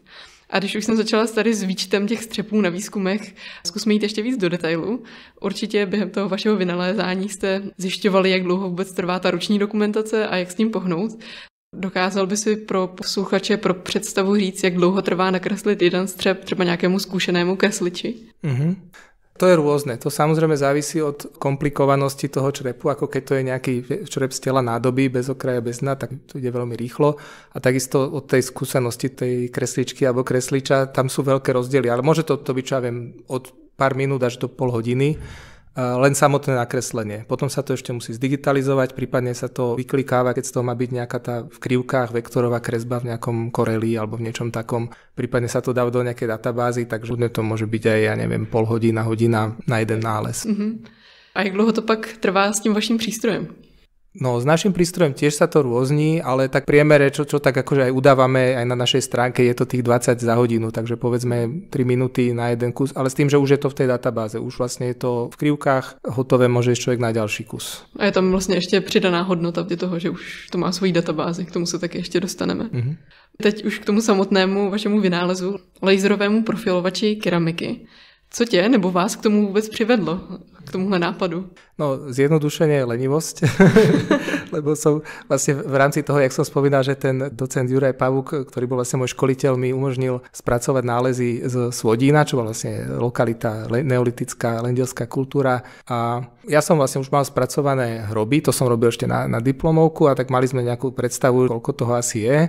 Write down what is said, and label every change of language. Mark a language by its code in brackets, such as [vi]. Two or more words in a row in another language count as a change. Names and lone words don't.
[cs] A když už jsem začala tady s výčtem těch střepů na výzkumech, zkusme jít ještě víc do detailu. Určitě během toho vašeho vynalézání jste zjišťovali, jak dlouho vůbec trvá ta ruční dokumentace a jak s tím pohnout. Dokázal by si pro posluchače, pro představu říct, jak dlouho trvá nakreslit jeden střep třeba nějakému zkušenému kresliči? [sk] To je rôzne. To samozrejme závisí od komplikovanosti toho črepu, ako keď to je nejaký črep z tela nádoby, bez okraja, bez dna, tak to ide veľmi rýchlo. A takisto od tej skúsenosti tej kresličky alebo kresliča, tam sú veľké rozdiely. Ale môže to byť, čo ja viem, od pár minút až do pol hodiny, len samotné nakreslenie. Potom sa to ešte musí zdigitalizovať, prípadne sa to vyklikáva, keď z toho má byť nejaká tá v krivkách vektorová kresba v nejakom Coreli alebo v niečom takom. Prípadne sa to dá do nejakej databázy, takže to môže byť aj, ja neviem, pol hodina na jeden nález. [cs] A jak dlouho to pak trvá s tím vaším přístrojem? [sk] No, s našim prístrojom tiež sa to rôzni, ale tak priemere, čo tak akože aj udávame aj na našej stránke, je to tých 20 za hodinu, takže povedzme 3 minúty na jeden kus, ale s tým, že už je to v tej databáze, už vlastne je to v krivkách hotové, môže ísť človek na ďalší kus. [cs] A je tam vlastne ešte přidaná hodnota v toho, že už to má svoji databázi, k tomu se taky ještě dostaneme. Teď už k tomu samotnému vašemu vynálezu, laserovému profilovači keramiky. Co tě nebo vás k tomu vůbec přivedlo, k tomuhle nápadu? [sk] No, zjednodušenie je lenivosť, lebo som vlastne v rámci toho, jak som spomínal, že ten docent Juraj Pavúk, ktorý bol vlastne môj školiteľ, mi umožnil spracovať nálezy z Svodína, čo bola vlastne lokalita neolitická, lendielská kultúra. A ja som vlastne už mal spracované hroby, to som robil ešte na diplomovku a tak mali sme nejakú predstavu, koľko toho asi je.